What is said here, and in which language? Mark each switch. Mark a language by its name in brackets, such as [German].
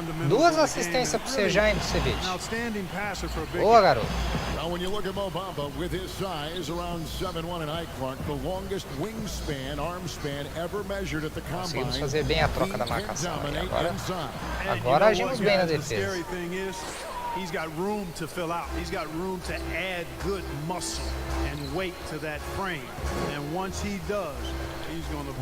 [Portuguese] 2 assistências pra você já, hein, Vucevic. Boa, garoto. [English] Now, when you look at Mo Bamba with his size around 7'1" and height, Clark, the longest wingspan, arm span ever measured at the combine. [Portuguese] Conseguimos fazer bem a troca da marcação. Agora agimos bem na defesa. [English] He's got room to fill out. He's got room to add good muscle and weight to that frame. And once he does, he's going to be